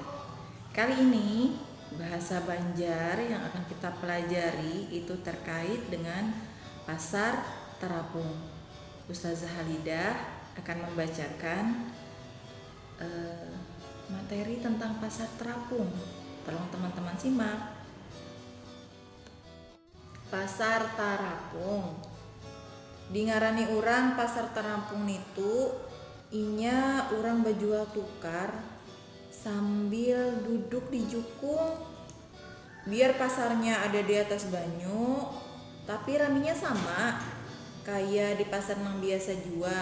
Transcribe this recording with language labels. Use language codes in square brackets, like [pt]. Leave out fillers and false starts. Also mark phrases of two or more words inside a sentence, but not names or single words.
[id] Kali ini bahasa Banjar yang akan kita pelajari itu terkait dengan pasar terapung. Ustazah Halidah akan membacakan materi tentang pasar terapung. Tolong teman-teman simak. Pasar Tarapung. [bjn] Dingarani urang pasar Tarapung itu inya urang bajual tukar sambil duduk di jukung. Biar pasarnya ada di atas banyu, tapi raminya sama kayak di pasar nang biasa jua.